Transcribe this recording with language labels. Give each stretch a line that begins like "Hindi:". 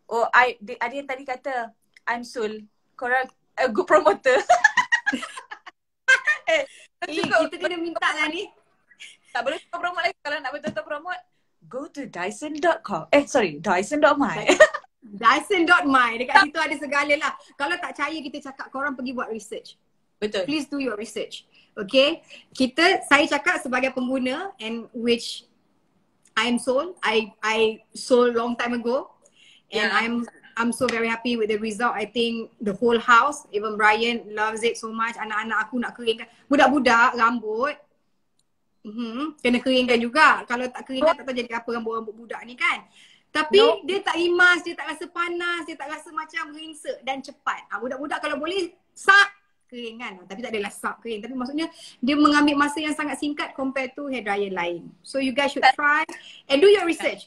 Malay: Ada yang tadi kata
English: I'm Sul,
Malay: korang
English: good promoter.
Malay: Kita kena minta lah ni. Tak boleh promote lagi. Kalau nak betul-betul promote,
English: go to
Malay: Dyson.com. Dyson.my. Dyson.my. Dekat situ ada segala lah. Kalau tak percaya kita cakap, korang pergi buat research. Betul.
English: Please do your research. Okay.
Malay: Saya cakap sebagai pengguna,
English: and which I'm sold. I sold long time ago. And I'm so very happy with the result. I think the whole house, even Brian loves it so much.
Malay: Anak-anak aku nak keringkan. Budak-budak rambut kena keringkan juga. Kalau tak keringkan tak tahu jadi apa rambut-rambut budak ni kan. Tapi dia tak rimas, dia tak rasa panas, dia tak rasa macam ringsek dan cepat. Budak-budak kalau boleh sak kering kan. Tapi tak adalah sak kering. Tapi maksudnya dia mengambil masa yang sangat singkat
English: compare to hair dryer
Malay: lain.
English: So you guys should try and do your research.